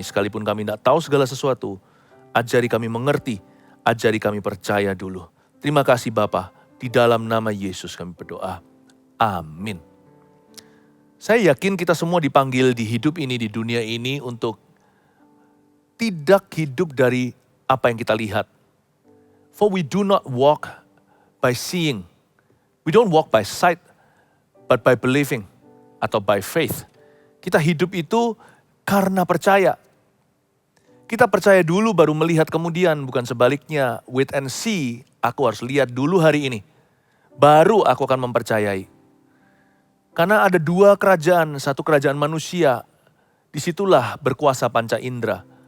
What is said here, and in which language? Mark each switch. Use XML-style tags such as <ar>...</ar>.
<id>Sekalipun kami tidak tahu segala sesuatu, ajari kami mengerti, ajari kami percaya dulu. Terima kasih Bapa, di dalam nama Yesus kami berdoa. Amin. Saya yakin kita semua dipanggil di hidup ini, di dunia ini untuk tidak hidup dari apa yang kita lihat.</id> <en>For we do not walk by seeing. We don't walk by sight, but by believing atau by faith.</en> <id>Kita hidup itu karena percaya. Kita percaya dulu baru melihat kemudian, bukan sebaliknya. Wait and see, aku harus lihat dulu hari ini. Baru aku akan mempercayai. Karena ada dua kerajaan, satu kerajaan manusia. Disitulah berkuasa panca indera.</id>